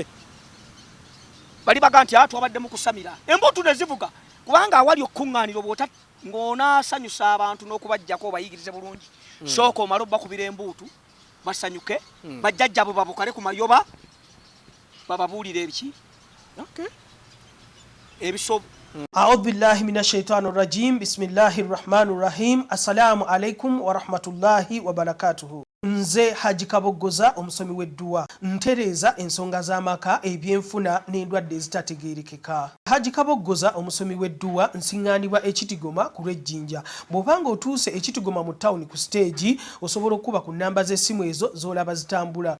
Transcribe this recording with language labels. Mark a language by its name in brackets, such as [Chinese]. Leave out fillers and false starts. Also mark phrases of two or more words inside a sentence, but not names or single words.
[Ganda] bali baga nti twabadde mu kusamira embutu ne zivuga kubanga awali okuŋŋaanira obwota ng'onaasanyusa abantu n'okubajjako obayigirize bulungi sooka omala obbakubira embuutu basanyuke bajjajja bwe babukale ku mayoba bababuulira ebiki ebisobo [Arabic] أعوذ بالله من الشيطان الرجيم بسم الله الرحمن الرحيم السلام عليكم ورحمة الله وبركاته [Ganda] Nze Haji Kaboggoza omusomi w'edduwa ntereeza ensonga z'amaka ebyenfuna n'endwadde ezitategeerekeka. Haji Kaboggoza omusomi w'edduwa nsiŋŋaanibwa ekitigoma ku lw'ejjinja. Bw'obanga otuuse ekitigoma mu ttawuni ku siteegi osobola okuba ku nnamba z'essimu ezo z'olaba zitambula.